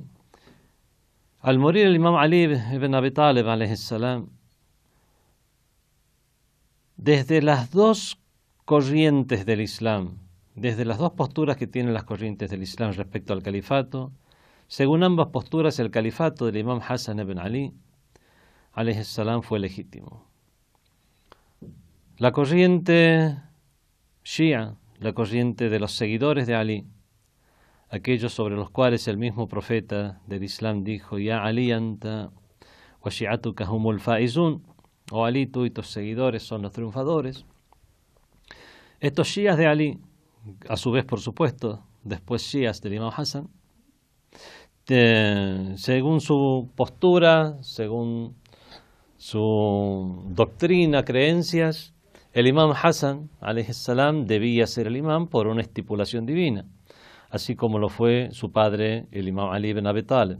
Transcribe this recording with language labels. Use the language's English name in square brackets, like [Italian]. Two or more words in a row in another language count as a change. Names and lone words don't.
[Spanish] Al morir el Imam Ali ibn Abi Talib [Arabic] عليه السلام, [Spanish] desde las dos corrientes del Islam, desde las dos posturas que tienen las corrientes del Islam respecto al califato, según ambas posturas el califato del Imam Hassan ibn Ali [Arabic] عليه السلام [Spanish] fue legítimo. La corriente Shia, la corriente de los seguidores de Ali, aquellos sobre los cuales el mismo profeta del Islam dijo: [Arabic] يا علي أنت وشيعتك هم الفائزون, [Spanish] o Ali, tú y tus seguidores son los triunfadores. Estos shias de Ali, a su vez por supuesto después shias del Imam Hassan, según su postura, según su doctrina, creencias, el Imam Hassan [Arabic] عليه السلام [Spanish] debía ser el imam por una estipulación divina, así como lo fue su padre, el Imam Ali ibn Abi Talib.